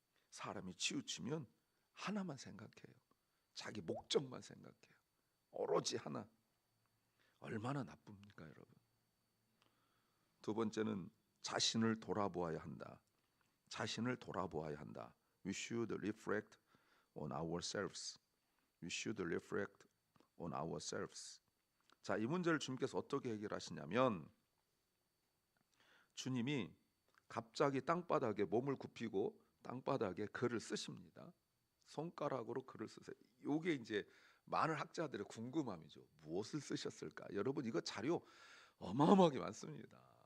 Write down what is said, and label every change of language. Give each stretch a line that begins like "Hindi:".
Korean: 사람이 치우치면 하나만 생각해요. 자기 목적만 생각해요. 오로지 하나. 얼마나 나쁩니까, 여러분? 두 번째는 자신을 돌아보아야 한다. 자신을 돌아보아야 한다.
English: We should reflect on ourselves. We should reflect on ourselves.
Korean: 자, 이 문제를 주님께서 어떻게 해결하시냐면 주님이 갑자기 땅바닥에 몸을 굽히고 땅바닥에 글을 쓰십니다. 손가락으로 글을 쓰세요. 이게 이제 많은 학자들의 궁금함이죠. 무엇을 쓰셨을까? 여러분, 이거 자료 어마어마하게 많습니다.